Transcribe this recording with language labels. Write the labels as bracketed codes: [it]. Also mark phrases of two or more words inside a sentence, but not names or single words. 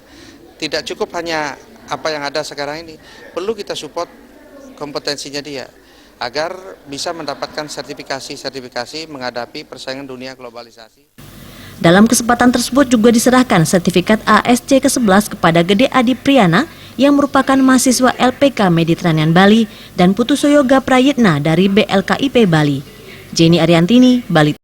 [id] Tidak cukup hanya apa yang ada sekarang ini, perlu kita support kompetensinya dia agar bisa mendapatkan sertifikasi menghadapi persaingan dunia globalisasi. Dalam kesempatan tersebut juga diserahkan sertifikat ASC ke-11 kepada Gede Adi Priyana yang merupakan mahasiswa LPK Mediterranean Bali dan Putu Soyoga Prayitna dari BLKIP Bali. Jenny Ariantini, Bali.